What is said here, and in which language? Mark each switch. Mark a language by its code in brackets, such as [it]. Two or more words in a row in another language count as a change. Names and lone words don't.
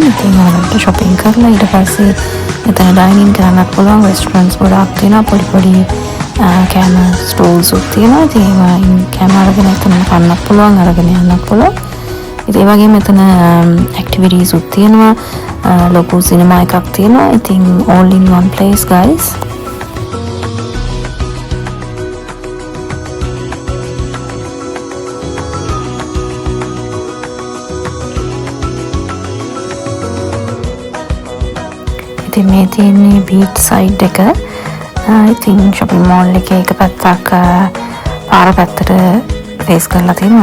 [si] ඉතින් ඔයාලට shopping කරලා ඊට පස්සේ එතන dining කරන්නත් පුළුවන්. restaurants ගොඩක් තියෙනවා. පොඩි පොඩි කෑම stalls උත් තියෙනවා. ඉතින් ඒවා කෑම අරගෙන එතන කන්නත් පුළුවන්, අරගෙන යන්නත් පුළුවන්. ඉතින් ඒ වගේම එතන activities උත් තියෙනවා. ලොකු cinema එකක් තියෙනවා. ඉතින් [en] all in one place guys. [si] මේ තියෙන්නේ [en] beach side [si] එක. ඉතින් [en] shopping mall [si] එකේ එක පැත්තක් පාර පැත්තට face කරලා තියෙනවා.